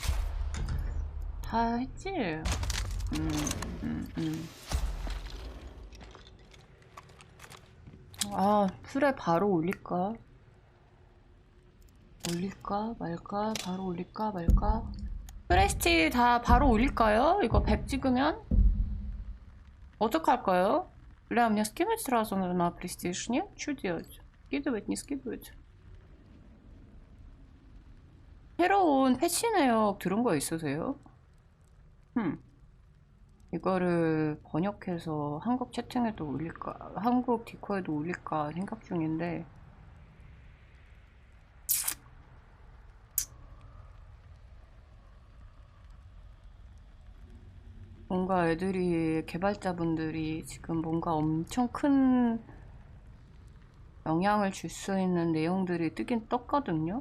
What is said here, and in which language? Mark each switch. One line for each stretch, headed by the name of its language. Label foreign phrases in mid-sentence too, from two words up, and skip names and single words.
Korean: 다 했지? 아, 풀에 바로 올릴까? 올릴까 말까? 바로 올릴까 말까? 프레스티 다 바로 올릴까요? 이거 100 찍으면? 어떡할까요?
Russian: Бля, мне скинуть сразу на престиж, нет? Что делать? Скидывать, не скидывать?
Korean: 새로운 패치 내역 들은 거 있으세요? 이거를 번역해서 한국 채팅에도 올릴까, 한국 디코에도 올릴까 생각 중인데 뭔가 애들이, 개발자분들이 지금 뭔가 엄청 큰 영향을 줄 수 있는 내용들이 뜨긴 떴거든요?